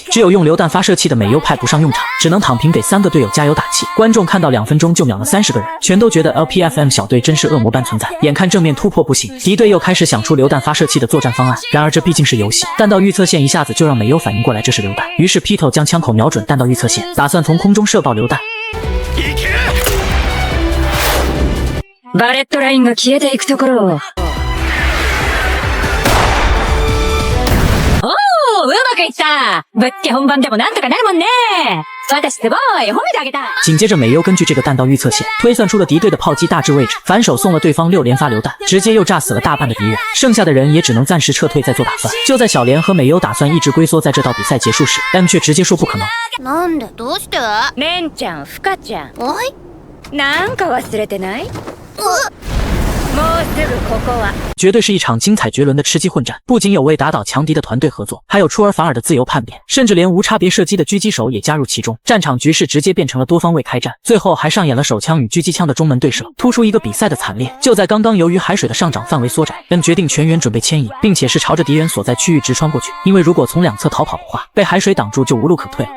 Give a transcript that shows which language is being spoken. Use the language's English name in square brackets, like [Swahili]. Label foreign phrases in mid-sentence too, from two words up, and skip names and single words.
[Chinese] 只有用榴弹发射器的美优派不上用场，只能躺平给3个队友加油打气。观众看到2分钟就秒了30个人，全都觉得 LPFM 小队真是恶魔般存在。眼看正面突破不行，敌队又开始想出榴弹发射器的作战方案。然而这毕竟是游戏，弹道预测线一下子就让美优反应过来这是榴弹，于是 Pito 将枪口瞄准弹道预测线，打算从空中射爆榴弹。 [Japanese] バレットラインが消えていくところを。おー、うまくいった。ぶっつけ本番でもなんとかなるもんね。私すごい、褒めてあげた。 [Chinese] 紧接着美优根据这个弹道预测线推算出了敌队的炮击大致位置，反手送了对方6连发榴弹，直接又炸死了大半的敌人，剩下的人也只能暂时撤退再做打算。就在小莲和美优打算一直龟缩在这到比赛结束时， M 却直接说不可能。 [Japanese] なんで？どうして？レンちゃん、フカちゃん。はい。なんか忘れてない？もうすぐここは。 [Chinese] 绝对是一场精彩绝伦的吃鸡混战，不仅有为打倒强敌的团队合作，还有出尔反尔的自由叛变，甚至连无差别射击的狙击手也加入其中。战场局势直接变成了多方位开战，最后还上演了手枪与狙击枪的中门对射，突出一个比赛的惨烈。就在刚刚，由于海水的上涨范围缩窄，M 决定全员准备牵引，并且是朝着敌人所在区域直穿过去，因为如果从2侧逃跑的话，被海水挡住就无路可退了。